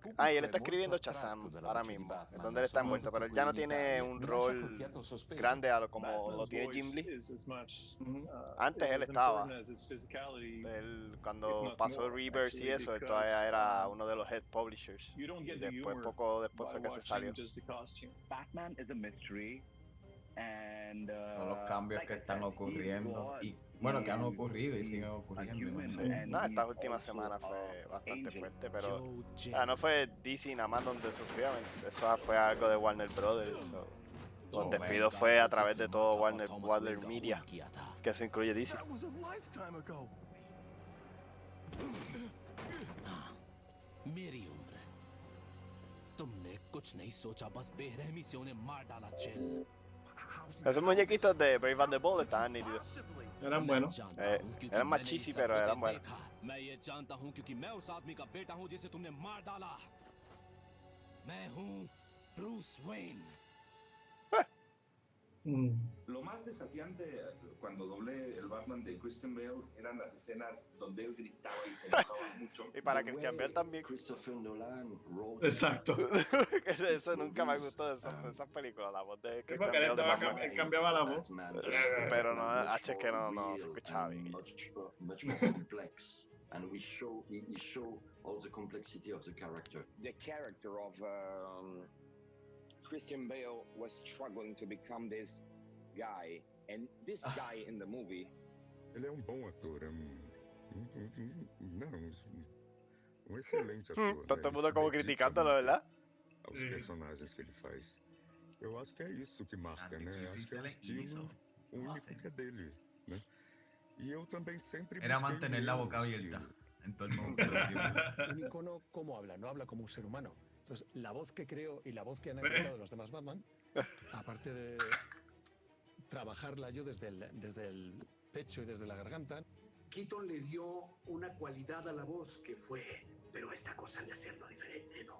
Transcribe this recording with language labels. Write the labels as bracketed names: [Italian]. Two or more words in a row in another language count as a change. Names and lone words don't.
[Spanish] Y él está escribiendo Shazam ahora mismo, es donde él está envuelto, pero él ya no tiene un rol grande como lo tiene Jim Lee. Antes él estaba. Cuando pasó Rebirth y eso, él todavía era uno de los [English] head publishers. [Spanish] Y después, poco después fue que se salió. [English] Batman is a mystery. And, [Spanish] todos los cambios que están ocurriendo y bueno, que han ocurrido y siguen ocurriendo. No, esta última semana fue bastante fuerte, pero no fue DC nada más donde sufrió. Eso fue algo de Warner Brothers. Los despidos fue a través de todo Warner Media, que eso incluye DC. [Hindi] मेरी उम्र तुमने कुछ नहीं सोचा बस बेरहमी से उन्हें मार डाला जेल. [Spanish] Esos muñequitos de Brave and the Bold estaban nítidos. Eran buenos. Eran más cheesy, pero eran buenos. [Hindi] मैं ये जानता हूँ क्योंकि मैं उस आदमी का बेटा हूँ जिसे तुमने मार डाला. मैं हूँ ब्रूस वेन. [Spanish] Lo más desafiante cuando doblé el Batman de Christian Bale eran las escenas donde él gritaba y se enojaba mucho. Y para Christian Bale también. Christopher Nolan. Exacto. Eso nunca me gustó de esas películas, la voz de Christian Bale. Porque él cambiaba la voz. Pero no, es que no se escuchaba bien. [English] Much more complex. And he show all the complexity of the character. The character of Christian Bale was struggling to become this guy, and this guy in the movie. [Portuguese] Ele é bom ator, excelente ator. [Spanish] Todo mundo como criticándolo, ¿verdad? [Portuguese] Os personagens que ele faz. Eu acho que é isso que marca, né? Acho que é o estilo único que é dele, né? E eu também sempre [Spanish] era mantener la boca abierta en todo el mundo. Un icono, ¿cómo habla? No habla como un ser humano. Entonces, la voz que creo y la voz que han encontrado los demás Batman, aparte de trabajarla yo desde el pecho y desde la garganta. Keaton le dio una cualidad a la voz que fue, pero esta cosa de hacerlo diferente, ¿no?